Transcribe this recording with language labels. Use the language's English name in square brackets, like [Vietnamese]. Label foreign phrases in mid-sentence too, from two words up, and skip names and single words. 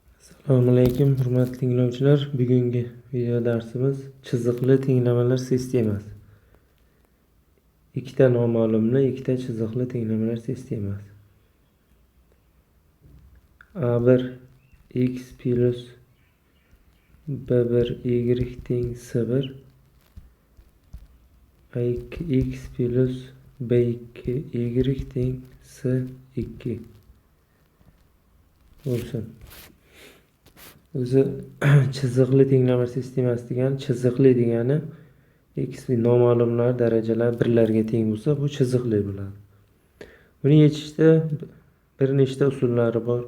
[Uzbek] Assalomu alaykum, hurmatli tinglovchilar. Bugungi video darsimiz chiziqli tenglamalar sistemasi. Ikkita noma'lumli, ikkita chiziqli tenglamalar sistemasi. A1 x plus b1 y teng s1, a2 x plus b2 y teng s2 bo'lsin. O'zi chiziqli tenglama sistemasi degani, chiziqli degani x noma'lumlar darajalar birlarga teng bo'lsa, bu chiziqli bo'ladi. Buni yechishda bir nechta usullari bor.